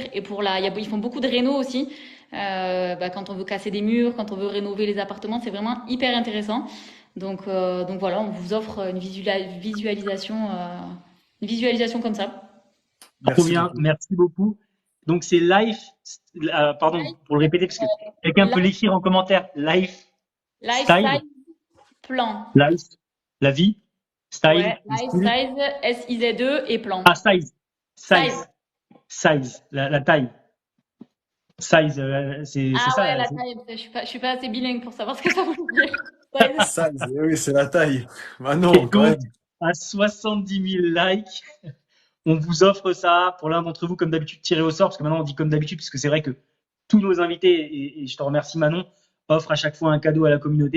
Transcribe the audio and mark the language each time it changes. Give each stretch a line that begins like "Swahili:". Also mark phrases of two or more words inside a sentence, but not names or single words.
French: Et ils font beaucoup de réno aussi. Quand on veut casser des murs, quand on veut rénover les appartements, c'est vraiment hyper intéressant. Donc voilà, on vous offre une visualisation comme ça. Trop Merci bien, beaucoup. merci beaucoup. Donc c'est life, pardon pour le répéter parce que quelqu'un peut Life, l'écrire en commentaire. Life lifestyle style, plan. life, la vie, style, Ouais, le life style. size, SIZE et plan. Ah, size, Size. size, size, la taille. Size, c'est Ah ça. ouais, la taille. Je suis pas assez bilingue pour savoir ce que ça veut dire. Size. Ça, oui, c'est la taille. Bah Et non, quand donc, même. à 70 000 likes, on vous offre ça pour l'un d'entre vous, comme d'habitude, tiré au sort, parce que maintenant on dit comme d'habitude, parce que c'est vrai que tous nos invités, et je te remercie Manon, offrent à chaque fois un cadeau à la communauté.